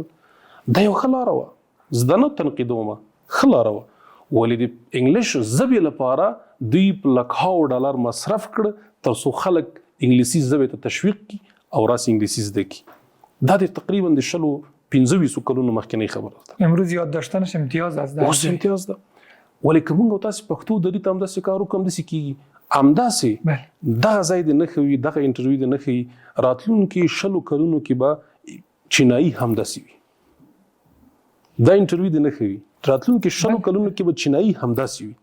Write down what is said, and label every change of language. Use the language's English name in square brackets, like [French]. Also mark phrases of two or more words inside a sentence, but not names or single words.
[Pashto] دا یو ښه لاره وه، زده نه تنقیدومه، ښه لاره وه. ولې د انګلیش ژبې لپاره دوی په لکهاو ډالر مصرف کړ تر څو خلک انګلیسي ژبې ته تشویق کړي او راسي انګلیسي زده کړي. دا د تقریبا د 25 کلونو مخکینۍ خبره ده. [Persian] امروز یاد داشتنش امتیاز است. [Pashto] اوس امتیاز ده. ولې که موږ او تاسې پښتو دري ته همداسې کار وکړو همداسې کېږي. همداسې دغه ځای دې نه ښوي، دغه انټرویو دې نه ښيي، راتلونکي 20 کلونو کې به چینایي همداسې وي. دا انټرویو دې نه ښوي، راتلونکي 20 کلونو کې به چینایي همداسې وي.